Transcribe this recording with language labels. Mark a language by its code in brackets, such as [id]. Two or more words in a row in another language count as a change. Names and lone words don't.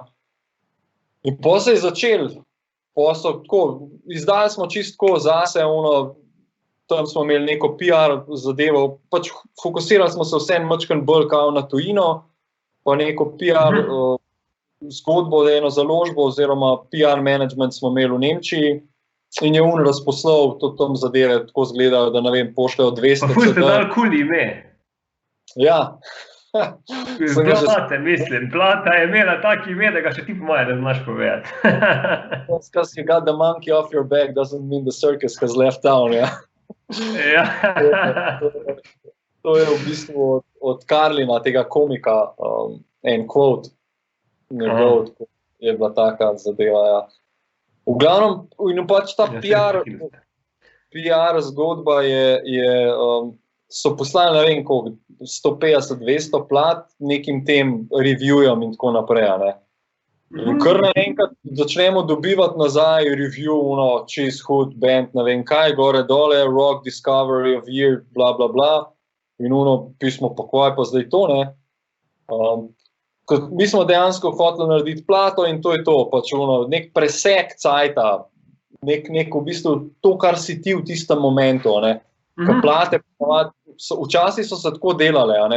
[sl] In potem se je začel, izdali smo čisto zase, tam smo imeli neko PR zadevo, pač fokusirali smo se vse mačken bolj kao na tujino, pa neko PR zgodbo, eno založbo oziroma [en] PR management [sl] smo imeli v Nemčiji in je razposlal tam zadeve, tako zgledajo, da ne vem, pošljajo 200. Pa ful ste dali kul ime. Ja. Plata je imela taki ime, da ga še ti po moje ne znaš povedati. [en] Because you got the monkey off your back doesn't mean the circus has left town, [sl] ja. Ja. To je v bistvu od Karlina, tega komika, en quote, njegov je bila taka zadeva, ja. V glavnem, in pač ta PR zgodba so poslali, ne vem koliko, 150-200 plat nekim tem reviewjem in tako naprej, ne. In kar naenkrat začnemo dobivati nazaj review, čez hud band, ne vem kaj, gore dole, [en] rock discovery of year, bla bla bla, [sl] in pismo pa kaj pa zdaj to, ne. Mi smo dejansko hoteli narediti plato in to je to, pač nek presek cajta, nek v bistvu to, kar si ti v tistem momentu, ne. Ker plate, včasih so se tako delale, ne?